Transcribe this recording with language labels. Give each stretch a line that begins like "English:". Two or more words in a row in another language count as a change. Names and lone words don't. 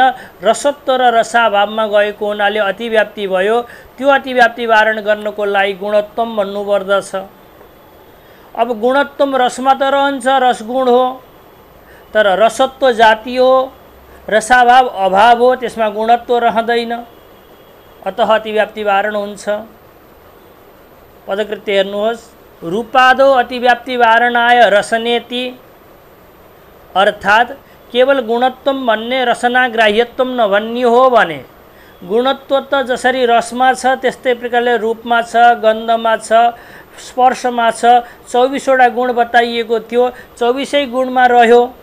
Nepali: रसत्व र रसाभावमा गएको हुनाले अतिव्याप्ति भयो। त्यो अतिव्याप्ति वारण गर्नको लागि गुणत्वम भन्नुपर्दछ। अब गुणत्वम रसमा त रहन्छ, रसगुण हो, तर रसत्व जाति हो, रसाभाव अभाव हो, त्यसमा गुणत्व रहँदैन। अतः अतिव्याप्ति वारण हुन्छ। पदकृत्य हेर्नुहोस्।
Sanskrit: रूपादो अतिव्याप्ति वारणाय रसनेति।
Nepali: अर्थात् केवल गुणत्वम भन्ने रसना ग्राह्यत्वम नभन्ने हो भने गुणत्व त जसरी रसमा छ त्यस्तै प्रकारले रूपमा छ, गन्धमा छ, स्पर्शमा छ। 24वटा गुण बताइएको थियो, 24 गुणमा रह्यो।